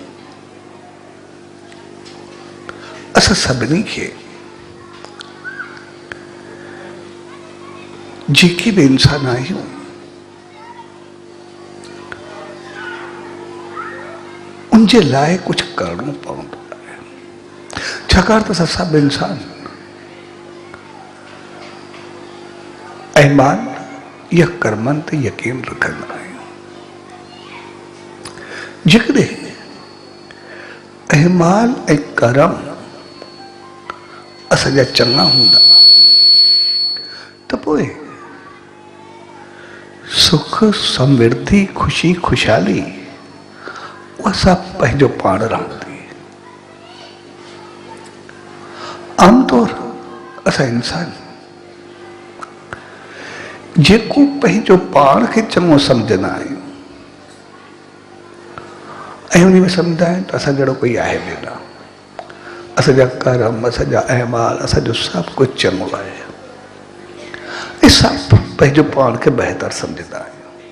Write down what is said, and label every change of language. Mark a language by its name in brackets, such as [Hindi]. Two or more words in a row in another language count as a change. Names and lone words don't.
[Sindhi] असां सभिनी खे जेके भी इंसान आहियूं उनजे लाइ कुछ करणो पवंदो आहे, छाकाणि त असां सभु इंसान ईमान या कर्मनि ते यकीन रखंदा आहियूं। जेकॾहिं ईमान ऐं कर्म असांजा चङा हूंदा त पोइ सुख समृद्धि खुशी खुशहाली [Hindi] वह सब [Sindhi] पंहिंजो पाण रहंदी। आमतौर असां इंसान जेको पंहिंजो पाण खे चङो सम्झंदा आहियूं ऐं उन में सम्झंदा आहियूं त असां जहिड़ो कोई आहे बि न, असांजा कर्म असांजा अहमाल असांजो सभु कुझु चङो आहे ऐं सभु पंहिंजो पाण खे बहितर सम्झंदा आहियूं।